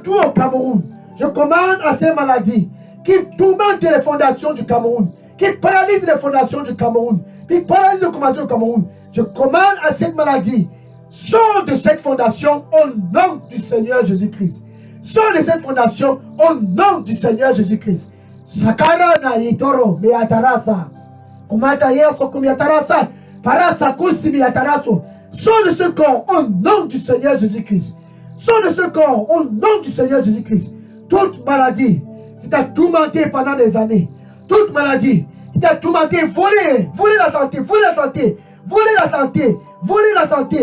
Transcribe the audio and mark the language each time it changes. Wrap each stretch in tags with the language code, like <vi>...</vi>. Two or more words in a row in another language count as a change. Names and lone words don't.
<fr>Je commande à ces maladies qui tourmente les fondations du Cameroun, qui paralyse les fondations du Cameroun, qui paralyse le commencement du Cameroun. Je commande à cette maladie, sors de cette fondation au nom du Seigneur Jésus-Christ. Sors de cette fondation au nom du Seigneur Jésus-Christ. Sakara na itoro beatarasa. Kumata yeso kumiatarasa. Parasa kusi beataraso. Sors de ce corps au nom du Seigneur Jésus-Christ. Sors de ce corps au nom du Seigneur Jésus-Christ. Toute maladie qui t'a tourmenté pendant des années, toute maladie qui t'a tourmenté, voler la santé, voler la santé, voler la santé, voler la santé.</fr>